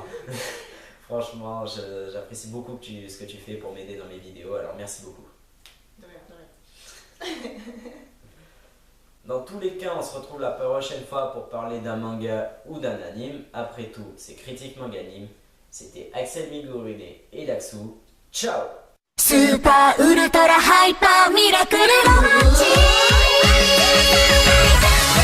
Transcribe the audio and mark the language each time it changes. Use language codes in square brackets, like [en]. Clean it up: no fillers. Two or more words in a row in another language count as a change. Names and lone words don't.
[fr] Franchement, j'apprécie beaucoup ce que tu fais pour m'aider dans mes vidéos, alors merci beaucoup. De rien. Dans tous les cas, on se retrouve la prochaine fois pour parler d'un manga ou d'un anime. Après tout, c'est Critique Manganime. C'était Axel Migurine et Laxou. Ciao! [ja] スーパーウルトラハイパーミラクルロマンチ